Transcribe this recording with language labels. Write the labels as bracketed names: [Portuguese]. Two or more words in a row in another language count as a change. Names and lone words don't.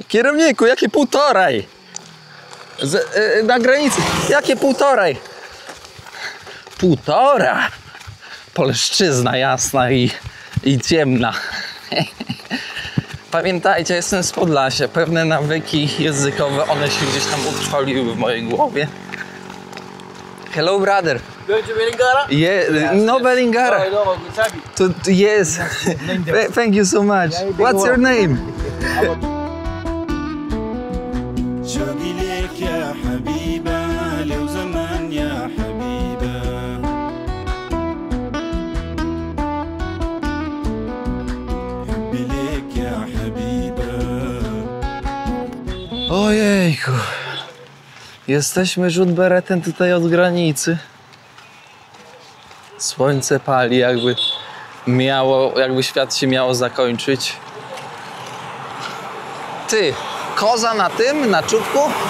[Polish] Kierowniku, jakie 1,5? Na granicy. Jakie 1,5? 1,5. Poleszczyzna jasna i ciemna. Pamiętajcie, jestem z Podlasia. Pewne nawyki językowe, one się gdzieś tam utrwaliły w mojej głowie. [English] Hello, brother. Going to Velingara? Yeah, no Velingara. Oh, no, good Yes. Thank you so much. What's your name? [Arabic] شوقي ليك يا حبيبة لو زمان يا حبيبة حبي ليك يا حبيبة. [Polish] Ojejku. Jesteśmy rzut beretem tutaj od granicy. Słońce pali, jakby świat się miało zakończyć. Ty, koza na tym, na czubku?